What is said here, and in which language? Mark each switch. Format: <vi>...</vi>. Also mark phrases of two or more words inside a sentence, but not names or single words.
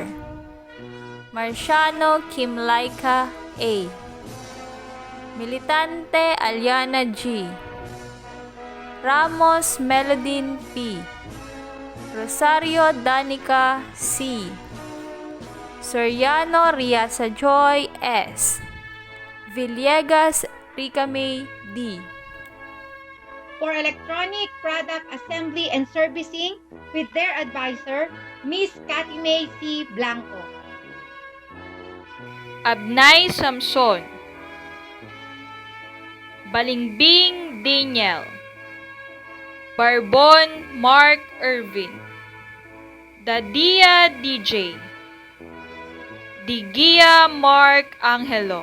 <en>Marciano Kim Laika A. Militante Aliana G. Ramos Melodine P. Rosario Danica C. Soriano Riasa Joy S. Villegas Rica May D. For electronic product assembly and servicing with their advisor, Miss Cathy May C. Blanco. Abnay Samson. Balingbing Daniel. Barbon Mark Irvin. Dadia DJ. Digia Mark Angelo.</en>